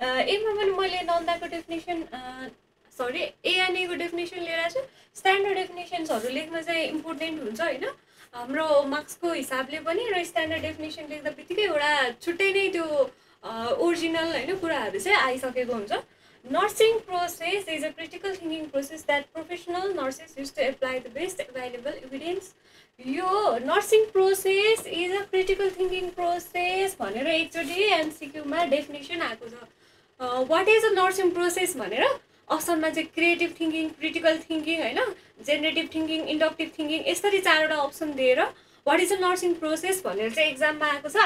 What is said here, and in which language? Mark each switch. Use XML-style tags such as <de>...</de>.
<ne>यसमा पनि मैले नन्दाको डेफिनेसन एएनएको डेफिनेसन लिएर आएको छु। स्ट्यान्डर्ड डेफिनेसन्सहरू लेख्न चाहिँ इम्पोर्टेन्ट हुन्छ होइन, हाम्रो मार्क्सको हिसाबले पनि। र स्ट्यान्डर्ड डेफिनेसन लेख्दा बित्तिकै एउटा छुट्टै नै त्यो ओरिजिनल होइन कुराहरू चाहिँ आइसकेको हुन्छ।</ne> <en>Nursing process is a critical thinking process that professional nurses use to apply the best available evidence.</en> <ne>यो</ne> <en>nursing process is a critical thinking process</en> <ne>भनेर एकचोटि एमसिक्यूमा डेफिनेसन आएको छ।</ne> <en>what is a nursing process</en> <ne>भनेर अप्सनमा चाहिँ क्रिएटिभ थिङ्किङ, क्रिटिकल थिङ्किङ होइन, generative thinking, inductive thinking, यसरी 4वटा अप्सन दिएर what is a nursing process भनेर चाहिँ एक्जाममा आएको छ।</ne>